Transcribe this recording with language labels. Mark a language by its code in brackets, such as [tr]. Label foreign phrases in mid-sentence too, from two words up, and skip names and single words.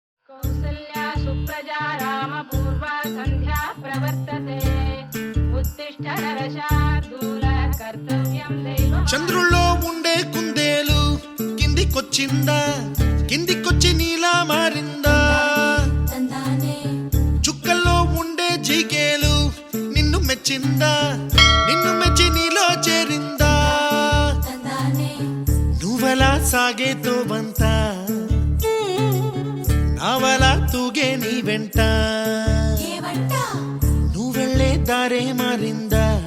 [sa] कौसल्या सुप्रजा रामपूर्वा सन्ध्या प्रवर्तते उत्तिष्ठ नरशार्दूल कर्तव्यं दैवम् [te] చంద్రుల్లో ఉండే కుందేలు కిందికొచ్చిందా కిందికొచ్చి నీలా మారిందా చుక్కల్లో ఉండే జీకేలు నిన్ను మెచ్చిందా నిన్ను మెచ్చి నీలో చేరిందా నువ్వలా సాగే తోవంతా నావలా తూగే నీ వెంట నువ్వెళ్ళే దారే మారిందా